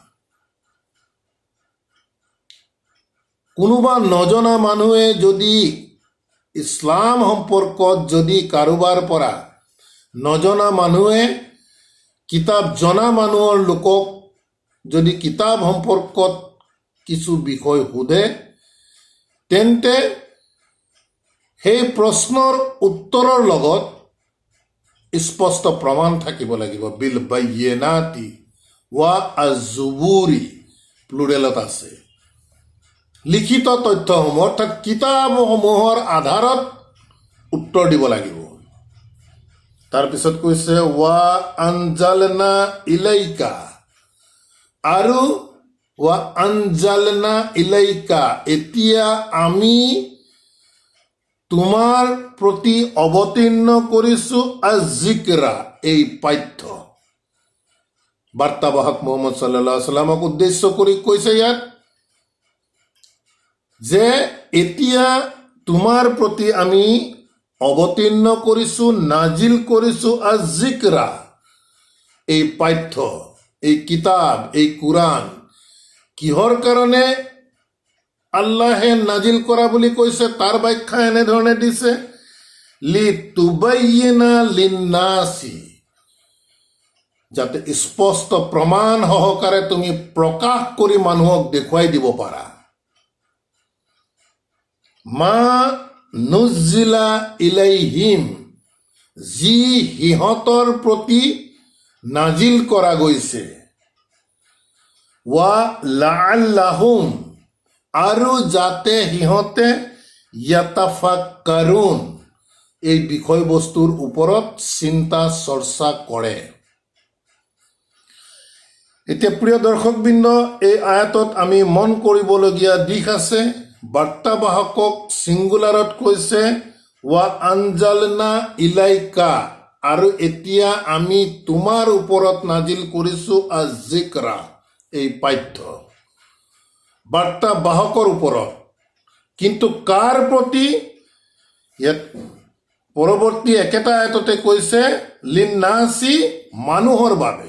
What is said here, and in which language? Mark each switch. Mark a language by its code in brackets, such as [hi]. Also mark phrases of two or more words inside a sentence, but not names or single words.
[as] কোনোবা নজনা মানুহে যদি ইছলাম সম্পৰ্কত যদি কাৰোবাৰ পৰা নজনা মানুহে কিতাপ জনা মানুহৰ লোকক যদি কিতাপ সম্পৰ্কত কিছু বিষয় সোধে তেন্তে সেই প্ৰশ্নৰ উত্তৰৰ লগত স্পষ্ট প্ৰমাণ থাকিব লাগিব। [ar] بالبينات والزبر, [as] প্লুৰেলত আছে, লিখিত তথ্যসমূহ অৰ্থাৎ কিতাপসমূহৰ আধাৰত উত্তৰ দিব লাগিব। তাৰপিছত কৈছে [ar] وأنزلنا إليك, আৰু وأنزلنا إليك, [as] এতিয়া আমি তোমাৰ প্ৰতি অৱতীৰ্ণ কৰিছো আজ-যিকৰা, এই পাঠ্য। বাৰ্তাবাহক মুহাম্মদ [ar] صلى الله عليه وسلم [as] উদ্দেশ্য কৰি কৈছে ইয়াত যে এতিয়া তোমাৰ প্ৰতি আমি অৱতীৰ্ণ কৰিছো, নাজিল কৰিছো আজ-যিকৰা, এই পাঠ্য, এই কিতাপ, এই কোৰাণ। কিহৰ কাৰণে আল্লাহে নাজিল কৰা বুলি কৈছে তাৰ ব্যাখ্যা এনেধৰণে দিছে [ar] لتبين للناس, [as] যাতে স্পষ্ট প্ৰমাণ সহকাৰে তুমি প্ৰকাশ কৰি মানুহক দেখুৱাই দিব পাৰা। [ar] ما نزل إليهم, [as] যি সিহঁতৰ প্ৰতি নাজিল কৰা গৈছে। [ar] ولعلهم, [as] আৰু যাতে সিহঁতে ইয়াতাফাক্কাৰুন, এই বিষয়বস্তুৰ ওপৰত চিন্তা চৰ্চা কৰে। এতিয়া প্ৰিয় দৰ্শকবৃন্দ, এই আয়াতত আমি মন কৰিবলগীয়া দিশ আছে। বাৰ্তাবাহকক ছিংগুলাৰত কৈছে [ar] وأنزلنا إليك, [as] আৰু এতিয়া আমি তোমাৰ ওপৰত নাজিল কৰিছো আজ-যিকৰা, এই পাঠ্য। বাৰ্তাবাহকৰ ওপৰত, কিন্তু কাৰ প্ৰতি? ইয়াত পৰৱৰ্তী একেটা আয়াততে কৈছে লিন্নাসি, মানুহৰ বাবে।